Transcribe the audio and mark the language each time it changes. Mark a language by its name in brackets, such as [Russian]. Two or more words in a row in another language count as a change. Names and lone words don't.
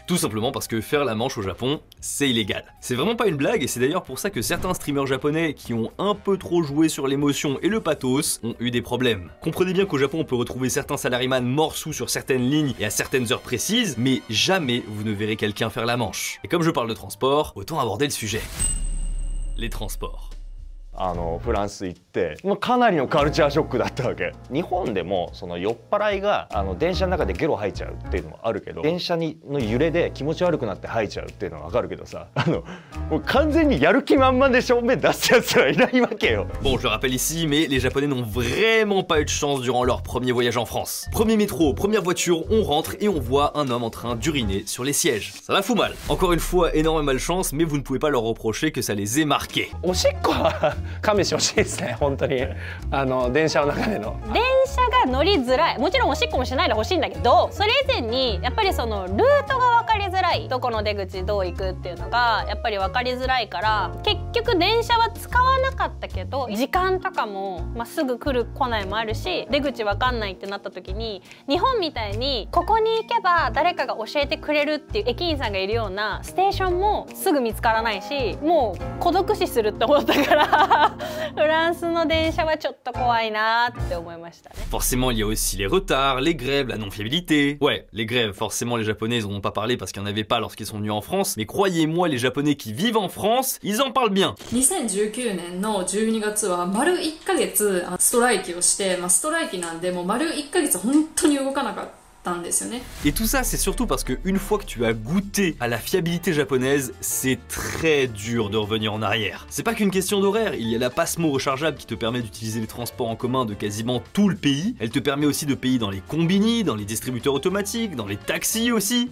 [French] Tout simplement parce que faire la manche au Japon, c'est illégal. C'est vraiment pas une blague et c'est d'ailleurs pour ça que certains streamers japonais qui ont un peu trop joué sur l'émotion et le pathos ont eu des problèmes. Comprenez bien qu'au Japon on peut retrouver certains salariman morts sous sur certaines lignes et à certaines heures précises, mais jamais vous ne verrez quelqu'un faire la manche. Et comme je parle de transport, autant aborder le sujet. Les transports. [Japanese] フランス行ってかなりのカルチャーショックだったわけ。日本でもその酔っ払いが電車の中でゲロ吐いちゃうっていうのもあるけど、電車の揺れで気持ち悪くなって吐いちゃうっていうのはわかるけどさ、もう完全にやる気満々で正面出すやつはいないわけよ。 [French] Bon, je le rappelle ici, mais les Japonais n'ont vraiment pas eu de chance durant leur premier voyage en France. Premier métro, première voiture, on rentre et on voit un homme en train d'uriner sur les sièges. Ça la fout mal. Encore une fois, énorme malchance, mais vous ne pouvez pas leur reprocher que ça les ait marqués. [Japanese] おしっこは勘弁してほしいですね、本当に。電車の中での。電車が乗りづらい。もちろんおしっこもしないでほしいんだけど、それ以前にやっぱりそのルートが分かりづらい。どこの出口どう行くっていうのがやっぱり分かりづらいから、結局電車は使わなかったけど、時間とかも、すぐ来る来ないもあるし、出口分かんないってなった時に、日本みたいにここに行けば誰かが教えてくれるっていう駅員さんがいるようなステーションもすぐ見つからないし、もう孤独死するって思ったから。フランスの電車はちょっと怖いなって思いましたね。 [French] Forcément, il y a aussi les retards, les grèves, la non-fiabilité. Ouais, les grèves, forcément les Japonais ils en ont pas parlé parce qu'il n'y en avait pas lorsqu'ils sont venus en France, mais croyez-moi, les Japonais qui vivent en France, ils en parlent bien. [Japanese] 2019 年の12月は丸1ヶ月ストライキをして、ストライキなんでもう丸1ヶ月本当に動かなかった。 [French] Et tout ça, c'est surtout parce qu'une fois que tu as goûté à la fiabilité japonaise, c'est très dur de revenir en arrière. C'est pas qu'une question d'horaire, il y a la Passmo rechargeable qui te permet d'utiliser les transports en commun de quasiment tout le pays. Elle te permet aussi de payer dans les combini, dans les distributeurs automatiques, dans les taxis aussi.